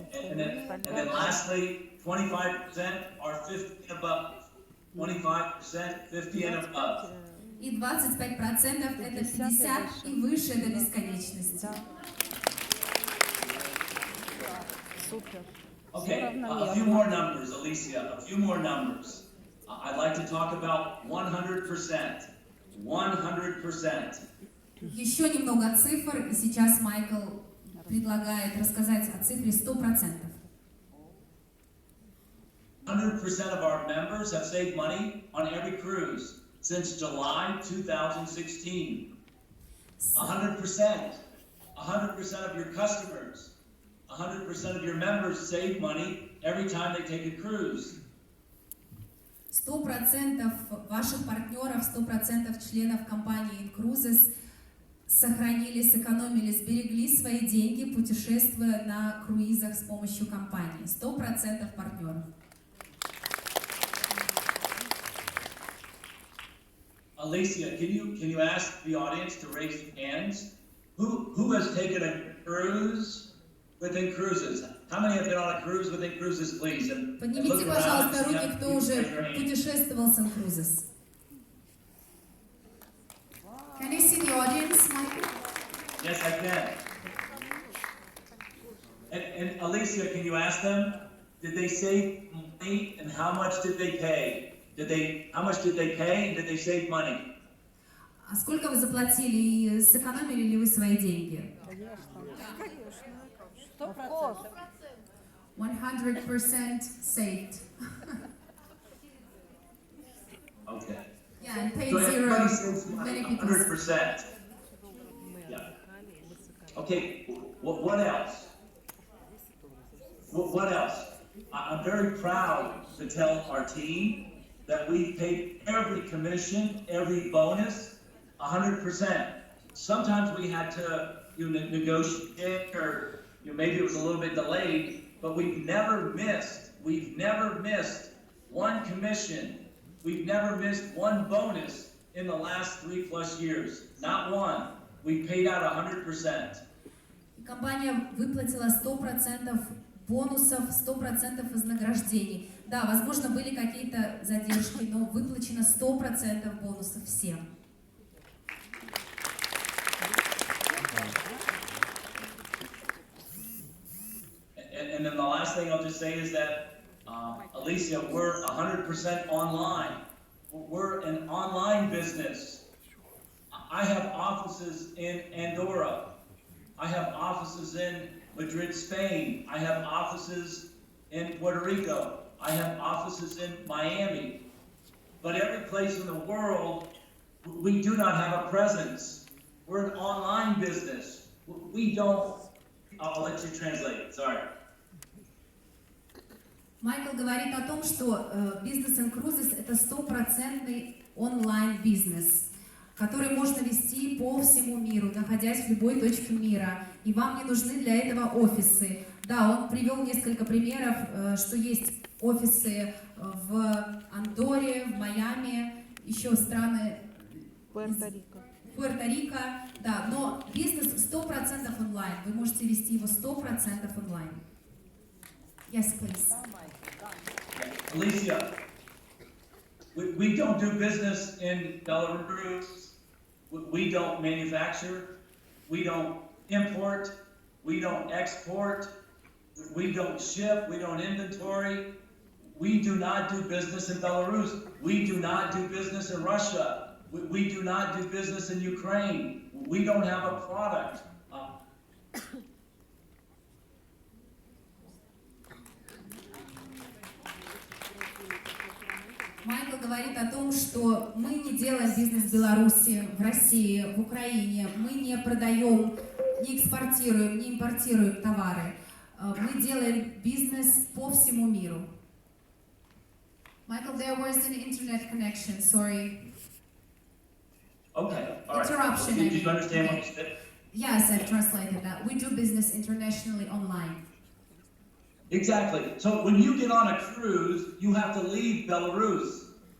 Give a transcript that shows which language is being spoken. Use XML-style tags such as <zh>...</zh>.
<en>And then lastly, 25% are 50 and above. 25% 50 and above.</en> <ru>И 25% это 50 и выше до бесконечности. Супер.</ru> <en>Okay, a few more numbers, Alicia, a few more numbers. I'd like to talk about 100%. 100%.</en> <ru>Еще немного цифр, и сейчас Майкл предлагает рассказать о цифре 100%.</ru> <en>100% of our members have saved money on every cruise since July 2016. 100%. 100% of your customers, 100% of your members save money every time they take a cruise.</en> <ru>100% ваших партнеров, 100% членов компании Инкрузес сохранили, сэкономили, сберегли свои деньги, путешествуя на круизах с помощью компании. 100% партнеров.</ru> <en>Alicia, can you ask the audience to raise their hands? Who has taken a cruise with Inkruzes? How many have been on a cruise with Inkruzes, please? And</en> <ru>Поднимите, пожалуйста, руки, кто уже путешествовал с Инкрузес.</ru> <en>Can you see the audience, Michael? Yes, I can. And Alicia, can you ask them, did they save money and how much did they pay? How much did they pay and did they save money?</en> <ru>А сколько вы заплатили и сэкономили ли вы свои деньги?</ru> <en>100% saved. Okay. Yeah, and paid So zero. everybody saves money, Many people. 100%. Yeah. Okay, what else? What else? I'm very proud to tell our team that we paid every commission, every bonus, 100%. Sometimes we had to negotiate, or maybe it was a little bit delayed, but we've never missed one commission. We've never missed one bonus in the last 3+ years. Not one. We paid out 100%.</en> <ru>Компания выплатила 100% бонусов, 100% вознаграждений. Да, возможно, были какие-то задержки, но выплачено 100% бонусов всем.</ru> <en>And then the last thing I'll just say is that, Alicia, we're 100% online. We're an online business. I have offices in Andorra. I have offices in Madrid, Spain. I have offices in Puerto Rico. I have offices in Miami. But every place in the world, we do not have a presence. We're an online business. We don't, I'll let you translate, sorry.</en> <ru>Майкл говорит о том, что бизнес Инкрузес это 100% онлайн-бизнес, который можно вести по всему миру, находясь в любой точке мира. И вам не нужны для этого офисы. Да, он привел несколько примеров, что есть офисы в Андорре, в Майами, еще страны Пуэрто-Рико, да, но бизнес 100% онлайн. Вы можете вести его 100% онлайн.</ru> <en>Yes, please. Alicia, we don't do business in Belarus. We don't manufacture. We don't import. We don't export. We don't ship. We don't inventory. We do not do business in Belarus. We do not do business in Russia. We do not do business in Ukraine. We don't have a product.</en> <ru>Майкл говорит о том, что мы не делаем бизнес в Беларуси, в России, в Украине. Мы не продаем, не экспортируем, не импортируем товары. Мы делаем бизнес по всему миру.</ru> <en>Michael, there was an internet connection, sorry. Okay, all right. Interruption. Did you understand what you said? Yes, I've translated that. We do business internationally online. Exactly. So when you get on a cruise, you have to leave Belarus.</en>